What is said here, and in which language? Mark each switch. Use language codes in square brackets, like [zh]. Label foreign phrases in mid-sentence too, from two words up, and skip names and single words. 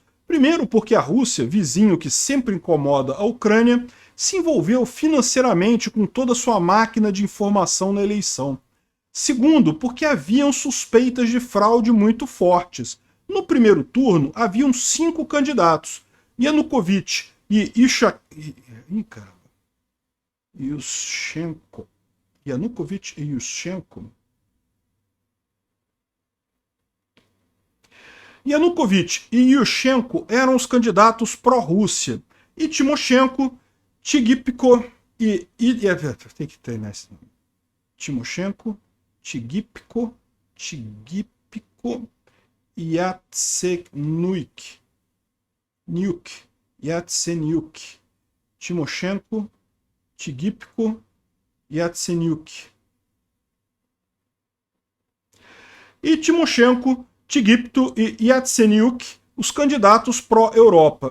[pt] Primeiro, porque a Rússia, vizinho que sempre incomoda a Ucrânia, se envolveu financeiramente com toda a sua máquina de informação na eleição. Segundo, porque haviam suspeitas de fraude muito fortes. No primeiro turno, haviam 5 candidatos: Yanukovych e Yushchenko. Yanukovych e Yushchenko. Yanukovych e Yushchenko eram os candidatos pró-Rússia. E Tymoshenko, Tygipko tem que treinar esse nome. Tymoshenko, Tygipko, Yatsenyuk. Yatsenyuk. Tymoshenko, Tygipko, Yatsenyuk. E Tymoshenko, Tygipto e Yatsenyuk, os candidatos pró-Europa.